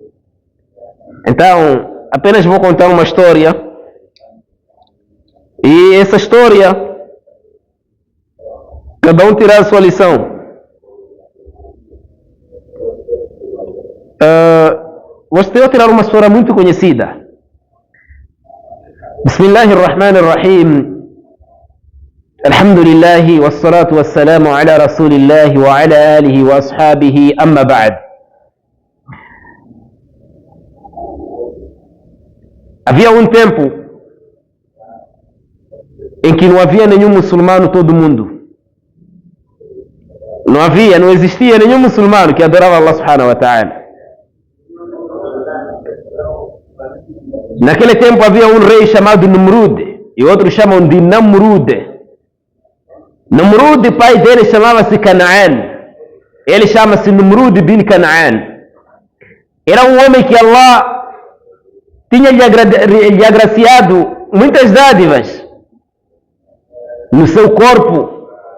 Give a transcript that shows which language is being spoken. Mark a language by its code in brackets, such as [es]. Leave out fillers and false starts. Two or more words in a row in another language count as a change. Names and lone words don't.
[pt] Então, apenas vou contar uma história. E essa história, cada um tirar a sua lição. Gostaria de tirar uma história muito conhecida. [ar] Bismillahirrahmanirrahim. الحمد لله، والصلاة والسلام على رسول الله وعلى آله وأصحابه، أما بعد. [pt] Havia um tempo em que não havia nenhum muçulmano todo mundo. Não existia nenhum muçulmano que adorava Allah [ar] سبحانه وتعالى. [pt] Naquele tempo havia um rei chamado Numrud, e outros chamam de Namrud. Numrud, pai dele, chamava-se Canaan. Ele chama-se Numrud bin Canaan. Era um homem que Allah tinha lhe agraciado muitas dádivas no seu corpo.